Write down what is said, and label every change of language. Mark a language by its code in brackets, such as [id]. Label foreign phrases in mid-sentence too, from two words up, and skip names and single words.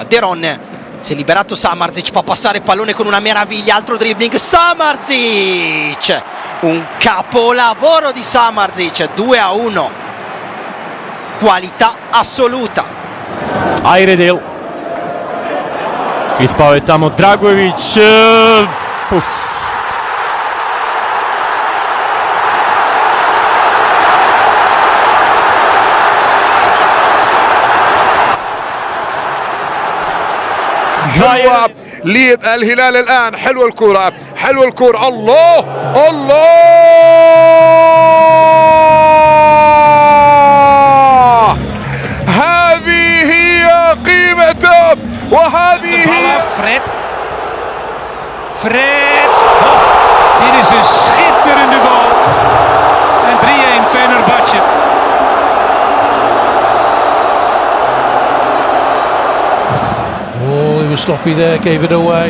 [it] De Ron si è liberato, Samardzic fa passare il pallone con una meraviglia, altro dribbling, Samardzic, un capolavoro di Samardzic, 2-1, qualità assoluta. [sr] Ayredil. Ispao je tamo Dragović. [ar] حلوة للهلال الآن. حلوة الكرة، حلوة الكرة، الله الله، هذه هي قيمته وهذه هي Fred. [nl] Dit is een schitterende goal. En 3-1 Fenerbahçe. [en] Oh, he was sloppy there, gave it away.